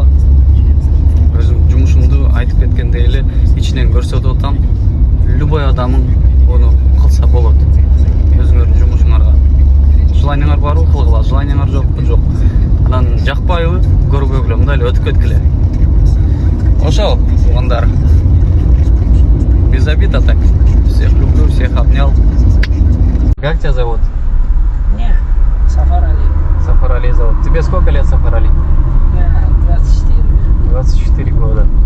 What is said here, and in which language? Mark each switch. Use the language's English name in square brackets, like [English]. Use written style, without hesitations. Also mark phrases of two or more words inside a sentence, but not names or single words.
[Kyrgyz] Өзүм жумушумду айтып кеткендей эле ичинен көрсөтүп атам. Любой адамың ону кылса болот. Өзүңөрдүн жумушуңарга. Желаниеңар барбы, кылгыла, желаниеңар жокпу, жок. Анан жакпайбы, көрбөгүлө, мындай эле өтө өтүп кеткиле. Ошол, туугандар. [Russian] Без обид, а так. Всех люблю, всех обнял. Как тебя зовут? Не, Сафар Али. Сафар Али зовут. Тебе сколько лет, Сафар Али? Я 24. 24 года.